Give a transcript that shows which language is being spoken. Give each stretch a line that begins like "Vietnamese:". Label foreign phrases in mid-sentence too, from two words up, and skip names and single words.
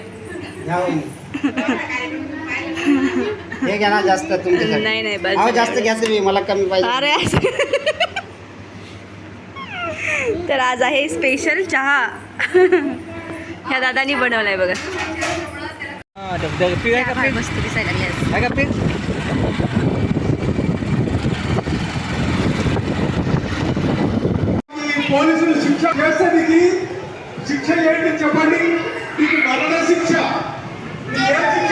Marathi: हे घ्या ना जास्त तुमच्यासाठी. नाही अहो जास्त घ्या तुम्ही, मला कमी पाहिजे. अरे तर आज आहे स्पेशल चहा. ह्या दादानी बनवलाय बघा. मस्त दिसायला लागली.
Telugu: పోలీసులు శిక్ష వేసేది శిక్ష ఏంటి చెప్పండి. మీకు మరణ శిక్ష. ఏ శిక్ష?